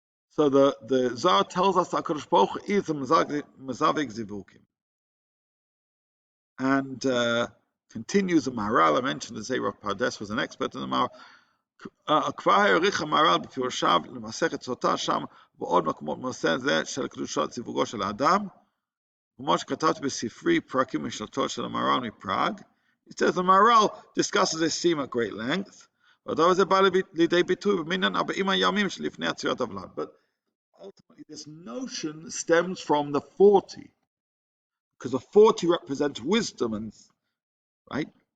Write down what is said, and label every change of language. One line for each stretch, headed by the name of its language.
English: So the Zohar tells us that Kadosh Baruch Hu is the Mezavik Zivugim. And continues the Maharal. I mentioned that Rav Pardes was an expert in the Maharal.
Hebrew: כבר העריך המהר"ל בפירושיו למסכת סוטה שם ועוד מקומות בנושא זה של קדושת זיווגו של האדם, כמו שכתבתי בספרי פרקים משנתו של המהר"ל מפראג. It says the Maharal discusses this theme at great length, והדבר זה בא לידי ביטוי במניין 40 הימים שלפני עצירת הוולד.
English: But ultimately this notion stems from the 40, because the 40 represents wisdom, and right?